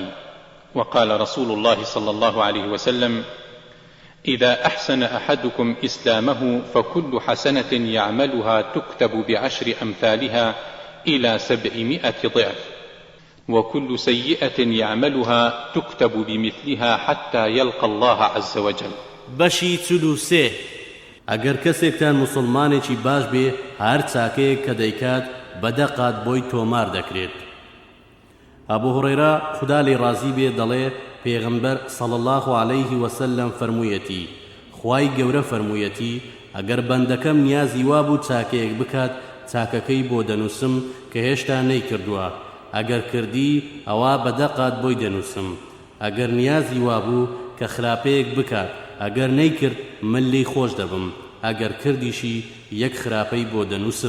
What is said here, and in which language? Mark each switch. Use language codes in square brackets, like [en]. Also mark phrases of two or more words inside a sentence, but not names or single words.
[ar] وقال رسول الله صلى الله عليه وسلم: إذا أحسن أحدكم إسلامه فكل حسنة يعملها تكتب ب10 أمثالها إلى 700 ضعف، وكل سيئة يعملها تكتب بمثلها حتى يلقى الله عز وجل. [ckb] بەشی 43. ئەگەر کەسێکتان مسلمانێکی باش بێ، هەر چاکەیەک کە دەیکات بەدەقات بۆی تۆمار دەکرێت. ئەبوو هورەیرە خوددا لێی ڕازی بێ دەڵێ پێغەمبەر [ar] صلی الله عليه وسلم [ckb] فەرموویەتی: خوای گەورە فەرموویەتی ئەگەر بەندەکەم نیازی وابوو چاکەیەک بکات، چاکەکەی بۆ دەنووسم کە هێشتا نەیکردووە، ئەگەر کردی ئەوە بەدەقات بۆی دەنووسم، ئەگەر نیازی وابوو کە خراپەیەک بکات، ئەگەر نەیکرد من لێی خۆش دەبم، ئەگەر کردیشی یەک خراپەی بۆ دەنووسم.